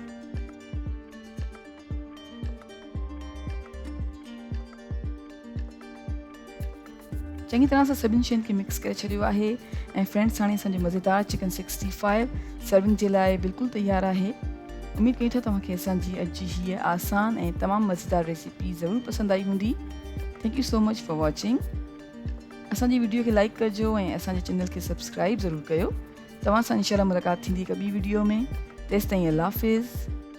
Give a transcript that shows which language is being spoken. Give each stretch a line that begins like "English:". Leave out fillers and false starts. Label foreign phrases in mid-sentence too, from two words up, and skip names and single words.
Sindhi: चङी तरह सां सभिनी शयुनि खे मिक्स करे छॾियो आहे ऐं फ्रेंड्स, हाणे असांजो मज़ेदार चिकन 65 सर्विंग जे लाइ बिल्कुलु तयारु आहे। उमेद कयूं था तव्हांखे असांजी अॼु जी हीअ आसान ऐं तमामु मज़ेदार रेसिपी ज़रूरु पसंदि आई हूंदी।
English: thank you so much for watching.
Sindhi: असांजी वीडियो खे लाइक कजो ऐं असांजे चैनल खे सब्सक्राइब ज़रूरु कयो। तव्हां सां इंशाअल्लाह मुलाक़ात थींदी हिकु ॿी वीडियो में। तेसिताईं अल्लाह हाफ़िज़।